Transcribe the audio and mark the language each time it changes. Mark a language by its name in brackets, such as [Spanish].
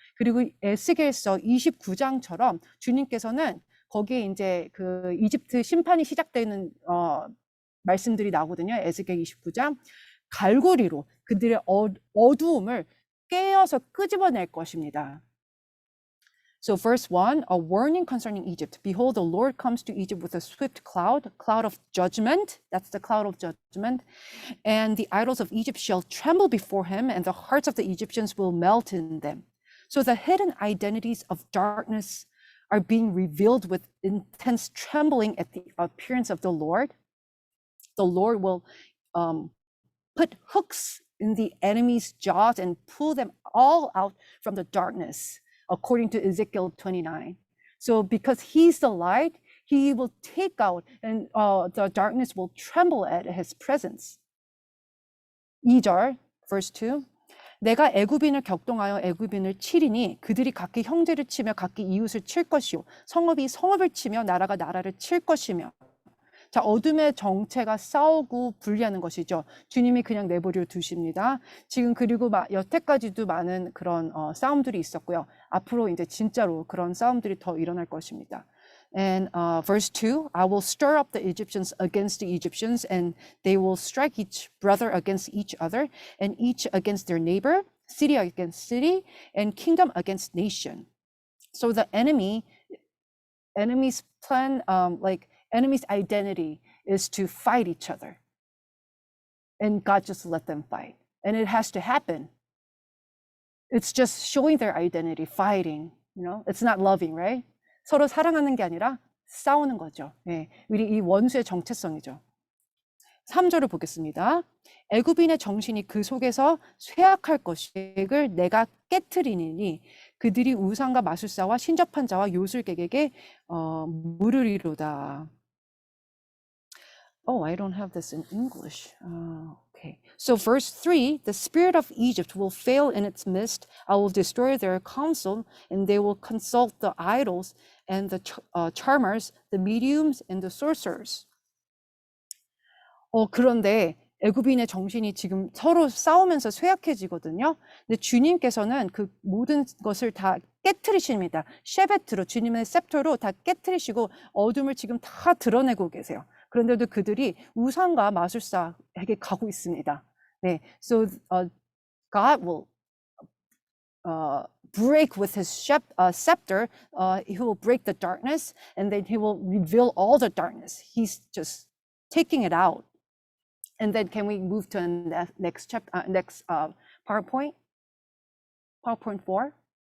[Korean] 그리고 에스겔서 29장처럼 주님께서는 거기에 이제 그 이집트 심판이 시작되는 말씀들이 나오거든요. 에스겔 29장. 갈고리로 그들의 어두움을 깨어서 끄집어낼 것입니다. [English] So verse 1, a warning concerning Egypt. Behold, the Lord comes to Egypt with a swift cloud of judgment. That's the cloud of judgment. And the idols of Egypt shall tremble before him, and the hearts of the Egyptians will melt in them. So the hidden identities of darkness are being revealed with intense trembling at the appearance of the Lord. The Lord will put hooks in the enemy's jaws and pull them all out from the darkness, according to Ezekiel 29. So because he's the light, he will take out and the darkness will tremble at his presence. [Korean] 2절, [English] verse 2. [Korean] 내가 애굽인을 격동하여 애굽인을 치리니 그들이 각기 형제를 치며 각기 이웃을 칠 것이요 성읍이 성읍을 치며 나라가 나라를 칠 것이며. 자, 어둠의 정체가 싸우고 분리하는 것이죠. 주님이 그냥 내버려 두십니다. 지금 그리고 여태까지도 많은 그런 싸움들이 있었고요. 앞으로 이제 진짜로 그런 싸움들이 더 일어날 것입니다. [English] And verse 2, I will stir up the Egyptians against the Egyptians, and they will strike each brother against each other, and each against their neighbor, city against city, and kingdom against nation. So the enemy's plan, enemy's identity is to fight each other. And God just let them fight. And it has to happen. It's just showing their identity, fighting, it's not loving, right? [Korean] 서로 사랑하는 게 아니라 싸우는 거죠. 네, 우리 이 원수의 정체성이죠. 3절을 보겠습니다. 애굽인의 정신이 그 속에서 쇠약할 것을 내가 깨트리니 그들이 우상과 마술사와 신접한 자와 요술객에게 물으리로다. [English] Oh, I don't have this in English. Okay. So verse 3, the spirit of Egypt will fail in its midst. I will destroy their counsel, and they will consult the idols and the charmers, the mediums, and the sorcerers. [Korean] 그런데 애굽인의 정신이 지금 서로 싸우면서 쇠약해지거든요. 근데 주님께서는 그 모든 것을 다 깨트리십니다. 셰베트로, 주님의 셉터로 다 깨트리시고 어둠을 지금 다 드러내고 계세요. 그런데도 그들이 우상과 마술사에게 가고 있습니다. [English] 네, so God will break with his scepter. He will break the darkness, and then he will reveal all the darkness. He's just taking it out. And then can we move to the next chapter, next PowerPoint? PowerPoint 4.